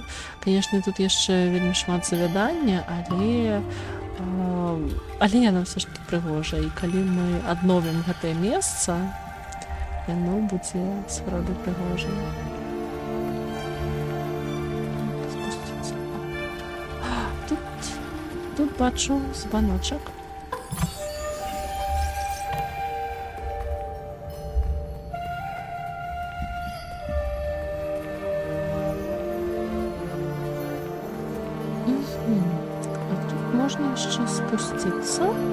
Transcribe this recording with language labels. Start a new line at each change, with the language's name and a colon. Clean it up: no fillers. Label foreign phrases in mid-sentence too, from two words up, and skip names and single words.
Belarusian: Канешне, тут яшчэ вельмі шмат завядання, але яно ўсё ж таки прыгожа. І калі мы адновім гэтае месца, яно будзе сапраўды прыгожа. Спусціцца. Тут бачу збаночак.
Ukrainian: А тут можна ще спуститися.